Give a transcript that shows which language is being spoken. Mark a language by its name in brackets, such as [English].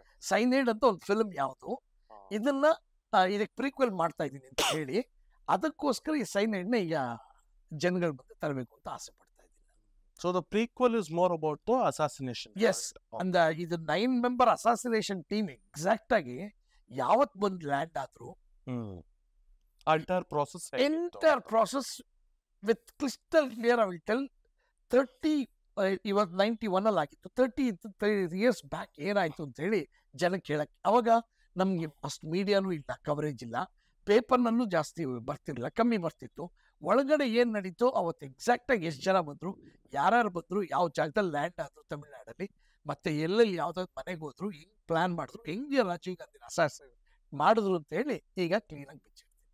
[Kannada] ಸೈನೆಡ್ ಅಂತ ಒಂದು ಫಿಲ್ಮ್ ಯಾವುದು, ಇದನ್ನ ಇದಕ್ಕೆ ಪ್ರೀಕ್ವೆಲ್ ಮಾಡ್ತಾ ಇದ್ದೀನಿ ಅಂತ ಹೇಳಿ ಅದಕ್ಕೋಸ್ಕರ ಈ ಸೈನೆಡ್ನ ಈಗ ಜನಗಳ ಮುಂದೆ ತರಬೇಕು ಅಂತ ಆಸೆ ಪಡ್ತಾ ಇದ್ದೀನಿ. [English] So the prequel is more about the assassination. [Kannada] S, ಅಂದ ಇದು 9 ಮೆಂಬರ್ ಅಸಾಸಿನೇಷನ್ ಟೀಮ್ ಎಕ್ಸಾಕ್ಟ್ ಆಗಿ ಯಾವತ್ ಬಂದು ಲ್ಯಾಂಡ್ ಆದ್ರು, [English] entire process with crystal clear. I will tell [Kannada] 30 ಇವತ್ತು 91 ಅಲ್ಲಿ ಆಗಿತ್ತು, 30 [English] years back [Kannada] ಏನಾಯ್ತು ಅಂತ ಹೇಳಿ ಜನಕ್ಕೆ ಹೇಳಕ್ಕೆ. ಅವಾಗ ನಮ್ಗೆ ಅಷ್ಟು ಮೀಡಿಯಾನು ಇಲ್ಲ, ಕವರೇಜ್ ಇಲ್ಲ, ಪೇಪರ್ನಲ್ಲೂ ಜಾಸ್ತಿ ಬರ್ತಿರ್ಲಿಲ್ಲ, ಕಮ್ಮಿ ಬರ್ತಿತ್ತು. ಒಳಗಡೆ ಏನು ನಡೀತು ಅವತ್ತು ಎಕ್ಸಾಕ್ಟಾಗಿ ಎಷ್ಟು ಜನ ಬಂದರು, ಯಾರ್ಯಾರು ಬಂದರು, ಯಾವ ಜಾಗದಲ್ಲಿ ಲ್ಯಾಂಡ್ ಆದರು ತಮಿಳ್ನಾಡಲ್ಲಿ, ಮತ್ತೆ ಎಲ್ಲೆಲ್ಲಿ ಯಾವ್ದಾದ್ರು ಮನೆಗೆ ಹೋದ್ರು, ಹೆಂಗೆ ಪ್ಲಾನ್ ಮಾಡಿದ್ರು, ಹೆಂಗೆ ರಾಜೀವ್ ಗಾಂಧಿ ಅಸಾಸಿನೇಟ್ ಮಾಡಿದ್ರು ಅಂತ ಹೇಳಿ ಈಗ ಕ್ಲೀನಾಗಿ ಬಿಚ್ಚಿ.